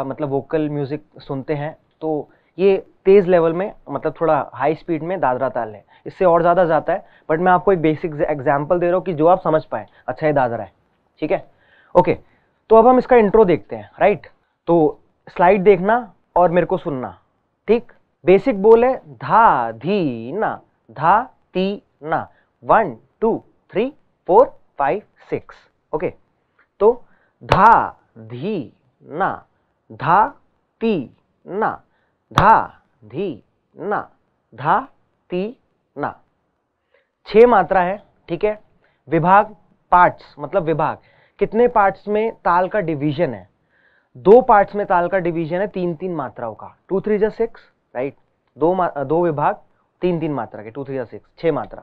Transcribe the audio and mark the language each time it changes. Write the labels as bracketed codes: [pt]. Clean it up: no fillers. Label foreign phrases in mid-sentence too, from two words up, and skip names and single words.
[hi] मतलब [en] vocal music [hi] सुनते हैं तो ये तेज लेवल में, मतलब थोड़ा [en] high speed [hi] में दादरा ताल है, इससे और ज़्यादा जाता है, बट मैं आपको एक [en] basic example [hi] दे रहा हूँ कि जो आप समझ पाए, अच्छा ये दादरा है, ठीक है। ओके, तो अब हम इसका इंट्रो देखते हैं, राइट। तो स्लाइड देखना और मेरे को सुनना, ठीक। बेसिक बोल है धा धी ना, धा ती ना, 1 2 3 4 5 6। ओके, तो धा धी ना, धा ती ना, धा धी ना, धा ती ना, 6 मात्रा है, ठीक है। विभाग, पार्ट्स मतलब विभाग, कितने पार्ट्स में ताल का डिवीजन है, 2 पार्ट्स में ताल का डिवीजन है 3-3 मात्राओं का, 2 3 जा 6, राइट। दो विभाग 3-3 मात्रा के, 2 3 जा 6, 6 मात्रा।